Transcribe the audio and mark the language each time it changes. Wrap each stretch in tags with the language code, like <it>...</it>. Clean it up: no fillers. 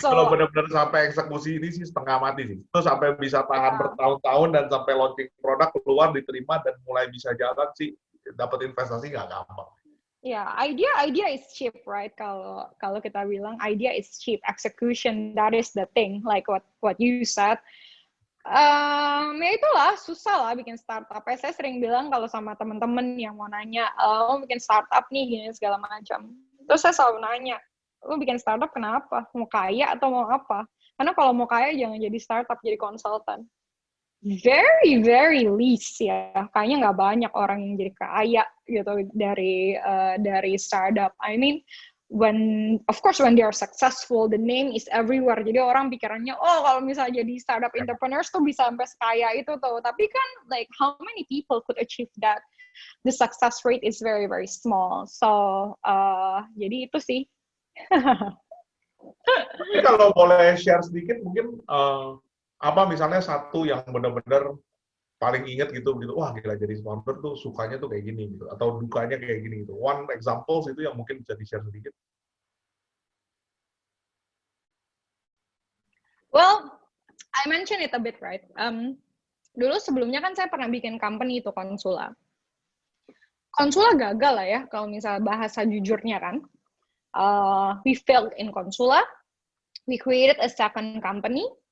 <id>tapi kalau benar-benar sampai eksekusi ini sih setengah mati sih. Itu sampai bisa tahan bertahun-tahun dan sampai launching produk keluar, diterima dan mulai bisa jalan sih, dapat investasi nggak gampang.</id> <en>Idea is cheap, right?</en> <id>Kalau kita bilang</id> <en>idea is cheap, execution that is the thing, like what you said.</en> <id>Ya itulah, susah lah bikin startup. Saya sering bilang kalau sama teman-teman yang mau nanya, mau bikin startup nih gini segala macam. Terus saya selalu nanya, lu bikin startup kenapa? Mau kaya atau mau apa? Karena kalau mau kaya jangan jadi startup, jadi konsultan.</id> <en>Very, very least</en> <id>ya. Kayaknya nggak banyak orang yang jadi kaya gitu dari startup.</id> <en>I mean, when they are successful, the name is everywhere.</en> <id>Jadi orang pikirannya, kalau misalnya jadi startup entrepreneurs tuh bisa sampai sekaya itu tuh. Tapi kan,</id> <en>like, how many people could achieve that? The success rate is very, very small.</en> <id>So, jadi itu sih. Tapi kalau boleh share sedikit, mungkin apa misalnya satu yang benar-benar paling inget gitu, wah gila jadi founder tuh sukanya tuh kayak gini gitu, atau dukanya kayak gini gitu.</id> <en>One examples</en> <id>itu yang mungkin bisa di-share sedikit.</id> <en>Well, I mentioned it a bit, right?</en> <id>Dulu sebelumnya kan saya pernah bikin company itu Konsula. Konsula gagal lah ya, kalau misalnya bahasa jujurnya kan.</id> <en>We failed in Konsula. We created a second company.</en>